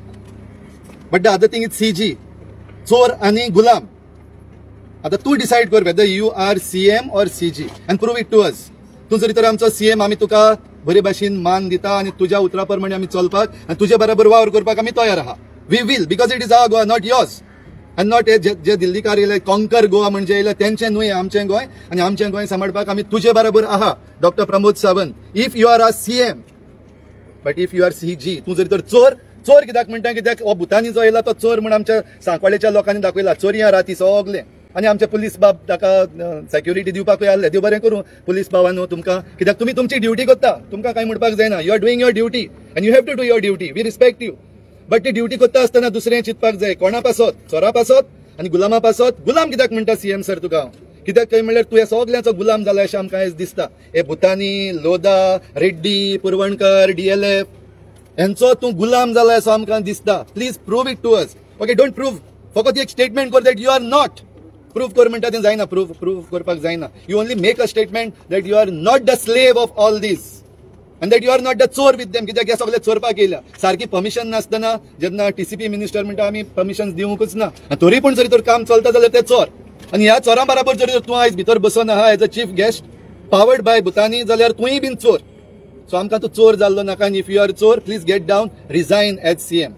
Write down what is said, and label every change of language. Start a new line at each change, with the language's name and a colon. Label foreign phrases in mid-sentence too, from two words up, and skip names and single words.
English: But the other thing is CG
Konkani: चोर आणि गुलाम. आता तू डिसायड कर
English: whether you are CM or CG and prove it to us.
Konkani: तू जरी तर आमचो सीएम आमी तुका बरे भाशेन मान दिता आणि तुज्या उतरा प्रमाणे आमी चलपाक आनी तुजे बरोबर वावर करपाक आमी तयार आहा.
English: We will, because it is our Goa, not yours. And not
Konkani: जे दिल्लीकार येयले कॉन्कर गोवा म्हणजे येयले तेंचें न्हय आमचें गोंय आनी आमचें गोंय सांबाळपाक आमी तुजे बरोबर आहा डॉक्टर प्रमोद सावंत.
English: If you are a CM but if you are CG
Konkani: तू जरी तर चोर कित्याक म्हणटा कित्याक हो भुतानी जो येयला तो चोर म्हण आमच्या सांकवाळेच्या लोकांनी दाखयला चोरयां राती सगळे. आनी आमचे पुलीस बाब ताका सेक्युरिटी दिवपाकूय आसले. देव बरें करूं पुलीस बाबांनो तुमकां, कित्याक तुमी तुमची ड्युटी करता, तुमकां कांय म्हणपाक जायना.
English: You are doing your duty and you have to do your duty. We respect you.
Konkani: बट ती ड्युटी करता आसतना दुसरें चिंतपाक जाय. कोणा पासत? चोरा पासत आनी गुलामा पासत. गुलाम कित्याक म्हणटा सीएम सर तुका? कित्याक काय म्हणल्यार तूं ह्या सगळ्यांचो गुलाम जाला अशें आमकां आयज दिसता. हे भुतानी, लोदा, रेड्डी, पुरवणकर, डीएलएफ हेंचो तूं गुलाम जाला असो आमकां दिसता.
English: Please prove it to us. OK, don't prove,
Konkani: फकत एक स्टेटमेंट कर
English: that you are not.
Konkani: प्रूव कर म्हणटा तें जायना. प्रूव करपाक जायना.
English: You only make a statement that you are not the slave of all these and that you are not the चोर with them.
Konkani: कित्याक हे सगळे चोरपाक येयल्या. सारकी परमिशन नासतना जेन्ना टीसीपी मिनिस्टर म्हणटा आमी परमिशन दिवंकूच ना, तरी पूण जरी तर काम चलता जाल्यार ते चोर. आनी ह्या चोरां बरोबर जरी तूं आयज भितर बसून आहा
English: as a chief guest powered by Bhutani
Konkani: जाल्यार तूंय बीन चोर. सो आमकां तूं चोर जाल्लो नाका. आनी
English: if you are चोर please get down, resign as CM.